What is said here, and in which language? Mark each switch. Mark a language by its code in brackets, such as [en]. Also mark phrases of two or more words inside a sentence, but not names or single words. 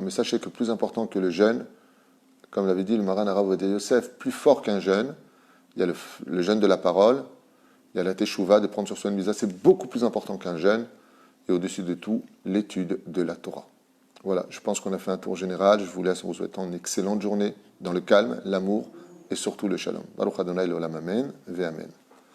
[fr] Mais sachez que plus important que le jeûne, comme l'avait dit le Maran Harav Ovadia Yosef, plus fort qu'un jeûne, il y a le jeûne de la parole, il y a la Teshuvah, de prendre sur soi une misa, c'est beaucoup plus important qu'un jeûne, et au-dessus de tout, l'étude de la Torah. Voilà, je pense qu'on a fait un tour général. Je vous laisse en vous souhaitant une excellente journée dans le calme, l'amour et surtout le shalom. [he] ברוך יהוה לעולם אמן ואמן.